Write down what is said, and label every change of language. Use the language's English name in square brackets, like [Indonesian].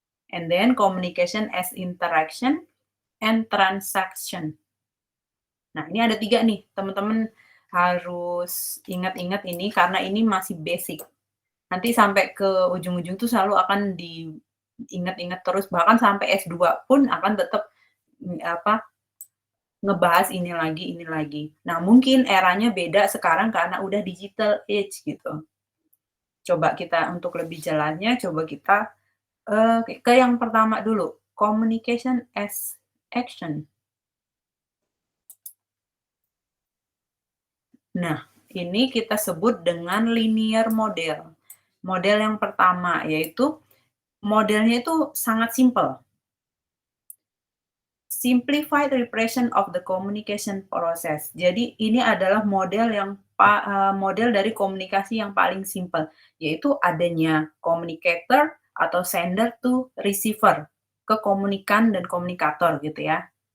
[English] And then communication as interaction and transaction. [Indonesian] Nah, ini ada 3 nih, teman-teman harus ingat-ingat ini karena ini masih basic. Nanti sampai ke ujung-ujung tuh selalu akan diingat-ingat terus, bahkan sampai S2 pun akan tetap ngebahas ini lagi. Nah, mungkin eranya beda sekarang karena udah digital age gitu. Coba kita untuk lebih jelasnya, coba kita ke yang pertama dulu, [English] communication as action. [Indonesian] Nah, ini kita sebut dengan linear model. Model yang pertama yaitu modelnya itu sangat simpel. [English] Simplified repression of the communication process. [Indonesian] Jadi ini adalah model dari komunikasi yang paling simpel, yaitu adanya communicator atau [English] sender to receiver, [Indonesian] ke komunikan dan komunikator gitu ya.